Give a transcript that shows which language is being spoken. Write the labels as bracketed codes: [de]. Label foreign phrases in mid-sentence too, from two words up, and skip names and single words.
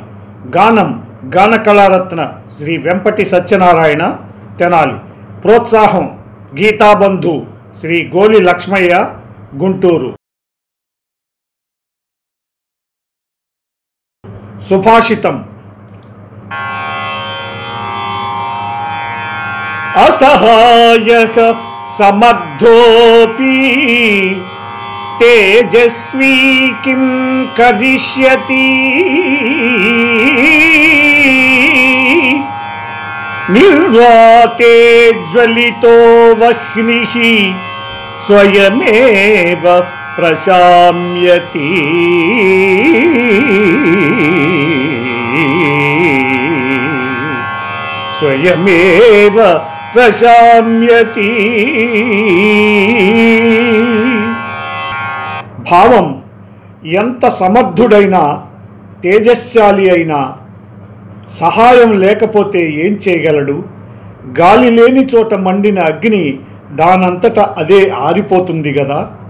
[te] గానం గాన కళారత్న శ్రీ వెంపటి సత్యనారాయణ తెనాలి. ప్రోత్సాహం గీతాబంధు శ్రీ గోలి లక్ష్మయ్య గుంటూరు. సుభాషితం. [sa] असहायः समर्थोऽपि तेजस्वी किं करिष्यति निर्वाते ज्वलितो वह्निः स्वयमेव प्रशाम्यति स्वयमेव ప్రశామ్యతి. [te] భావం ఎంత సమర్థుడైనా తేజస్శాలి అయినా సహాయం లేకపోతే ఏం చేయగలడు? గాలి లేని చోట మండిన అగ్ని దానంతట అదే ఆరిపోతుంది కదా.